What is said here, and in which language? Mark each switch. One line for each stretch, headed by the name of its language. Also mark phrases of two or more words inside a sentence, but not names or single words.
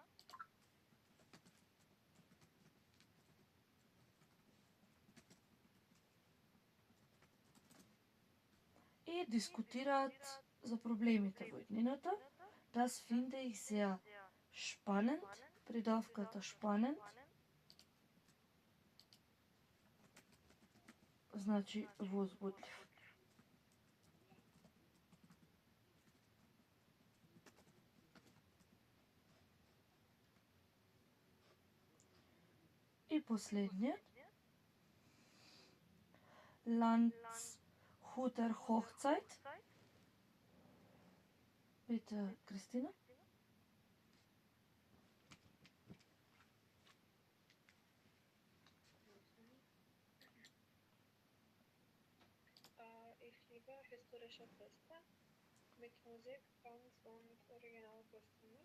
Macedonian: и дискутираат за проблемите во иднината.
German: Das finde ich sehr spannend,
Macedonian: придавката spannend, значи возбудлив. И последниот.
German: Landshuter Hochzeit. Bitte, Christina. Ich liebe historische Feste mit Musik, Tanz und Originalkostümen.